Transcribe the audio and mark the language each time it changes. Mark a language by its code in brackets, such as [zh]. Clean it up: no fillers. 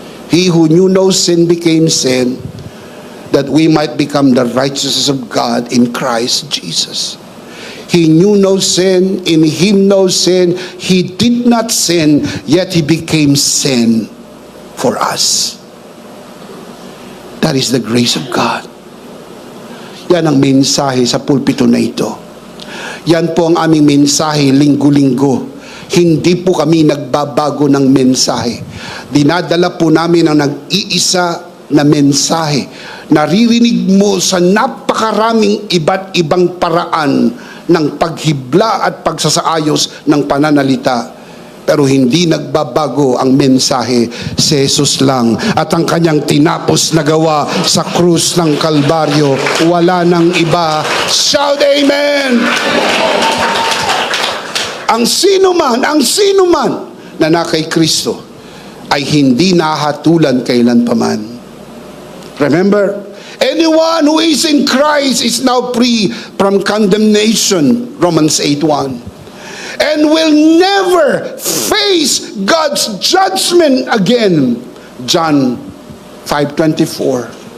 [en] He who knew no sin became sin, that we might become the righteousness of God in Christ Jesus. He knew no sin, in him no sin. He did not sin, yet he became sin for us. That is the grace of God. [tl] Yan ang mensahe sa pulpito na ito. Yan po ang aming mensahe linggo-linggo. Hindi po kami nagbabago ng mensahe. Dinadala po namin ang nag-iisa na mensahe. Naririnig mo sa napakaraming iba't ibang paraan ng paghibla at pagsasaayos ng pananalita. Pero hindi nagbabago ang mensahe, si Jesus lang. At ang kanyang tinapos na gawa sa krus ng Kalbaryo, wala nang iba. [en] Shout amen! [tl] Ang sino man na nakay Kristo ay hindi nahatulan kailan paman. [en] Remember, anyone who is in Christ is now free from condemnation, Romans 8:1. And will never face God's judgment again, John 5:24.